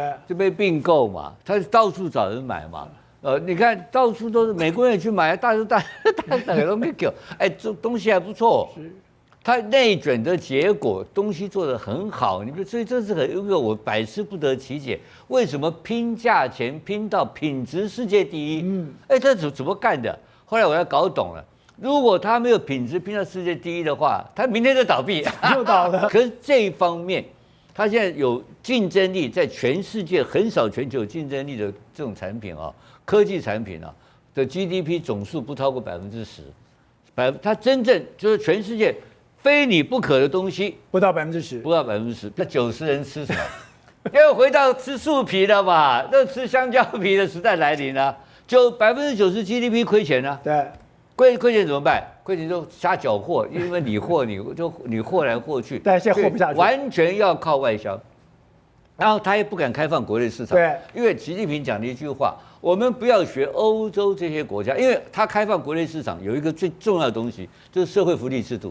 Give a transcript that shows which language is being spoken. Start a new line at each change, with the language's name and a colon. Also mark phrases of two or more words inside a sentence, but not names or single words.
Chinese: 就被併購嘛，它到處找人買嘛。你看到處都是美國人也去買，大家都沒給，哎，這東西還不錯。它內捲的結果，東西做得很好，所以這是一個我百思不得其解，為什麼拼價錢拼到品質世界第一？哎，這怎麼幹的？後來我要搞懂了，如果他沒有品質拼到世界第一的話，他明天就倒閉，又倒了。可是這一方面，他現在有競爭力，在全世界橫掃全球競爭力的這種產品啊。科技產品啊的 GDP 總數不超過10%，它真正就是全世界非你不可的東西不到10%，不到10%，那90人吃什麼？又回到吃樹皮了嘛？那吃香蕉皮的時代來臨了，就 90%GDP 虧錢了。對，虧錢怎麼辦？虧錢就瞎攪和，因為你貨來貨去，但現在貨不下去，完全要靠外銷。然後他也不敢開放國內市場，對，因為習近平講了一句話。我們不要學歐洲這些國家，因為它開放國內市場有一個最重要的東西，就是社會福利制度。